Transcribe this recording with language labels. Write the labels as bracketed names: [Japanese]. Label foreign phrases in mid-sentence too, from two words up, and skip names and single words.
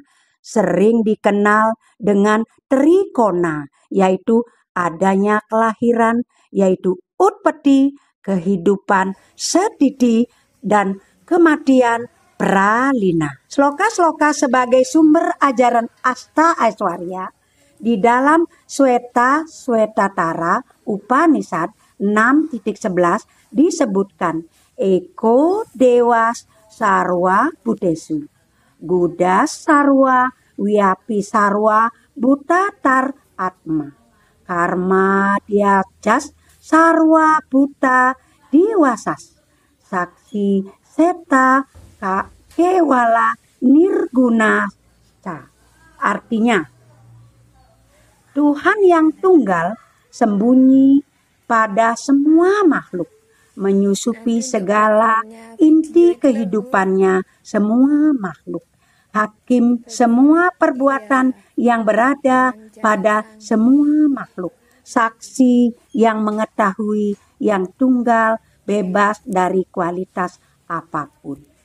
[Indonesian] Sering dikenal dengan trikona, yaitu adanya kelahiran, yaitu utpeti, kehidupan, setiti, dan kematian pralina. Sloka-sloka sebagai sumber ajaran Asta Aishwarya di dalam [Sanskrit] Sweta Upanishad 6.11 disebutkan Eko Dewas Sarwa Budesu, Gudas Sarwa Wiapi Sarwa Butatar Atma, Karma Diajas Sarwa Buta Diwasas, Saksi Seta Kewala Nirguna. [Indonesian] Artinya, Tuhan yang tunggal sembunyi pada semua makhluk, menyusupi segala inti kehidupannya semua makhluk, hakim semua perbuatan yang berada pada semua makhluk, saksi yang mengetahui, yang tunggal, bebas dari kualitas apapun.